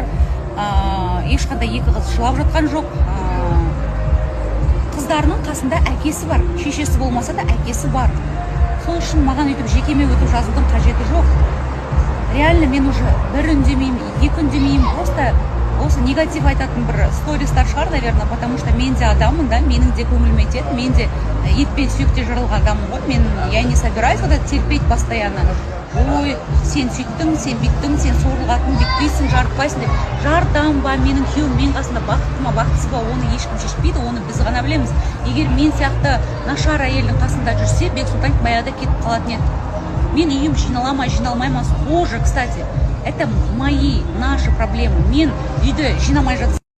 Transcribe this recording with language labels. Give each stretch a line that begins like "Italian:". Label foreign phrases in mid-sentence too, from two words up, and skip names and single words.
Kazakh: Ешқандай екі қыз жылап жатқан жоқ. Қыздарының қасында әкесі бар, шешесі болмаса да әкесі бар. Сол үшін маған өйтіп жекеме өтіп жазудың қажеті жоқ. Реально мен уже бір үндемеймін, екі үндемеймін, просто осы негатив айтатын бір стористар шығар,
Russian: наверное, потому что
Kazakh: мен де адаммын, да, менің де көңіліме тиеді, мен де ет пен сүйекте жаралған адаммын ғой.
Russian: Мен я не собираюсь терпеть постоянно.
Kazakh: Ой, сен сөйттің, сен бүйттің, сен сорлығатын, бүйтпейсің, жарытпайсың деп. Жартам ба, менің күйеуім мен қасында бақытты ма, бақытсыз ба, оны ешкім шешпейді, оны біз ғана білеміз. Егер мен сияқты нашар әйелдің қасында жүрсе, Бексұлтан баяғыда кетіп қалатын еді. Мен үйім жиналмай ма,
Russian: схоже, кстати. Это наши проблемы.
Kazakh: Мен үйді жинамай жатсам.